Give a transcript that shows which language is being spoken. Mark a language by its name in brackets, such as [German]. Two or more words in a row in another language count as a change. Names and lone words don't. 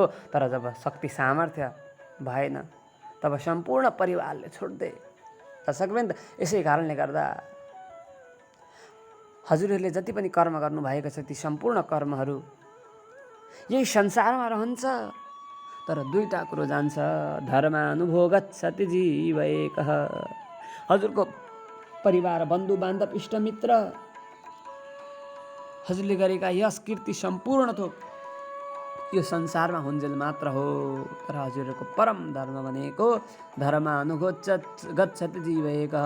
[Nepali] तर जब शक्ति सामर्थ्य भएन तब सम्पूर्ण परिवारले छोड्दे। दर्शकवृन्द, यसै कारणले गर्दा हजुरहरूले जति पनि कर्म गर्नुभएको छ ती सम्पूर्ण कर्महरू यही संसारमा रहन्छ, तर दुईटा कुरो जान्छ, [Sanskrit] धर्मानुभो गच्छति जीव एकः। [Nepali] हजुरको परिवार, बन्धु बान्धव, इष्टमित्र, हजुरले गरेका यश कीर्ति सम्पूर्ण थोक यो संसारमा हुन्जेल मात्र हो, तर हजुरहरूको परम धर्म भनेको [Sanskrit] धर्मानुगच्छति जीव एकः।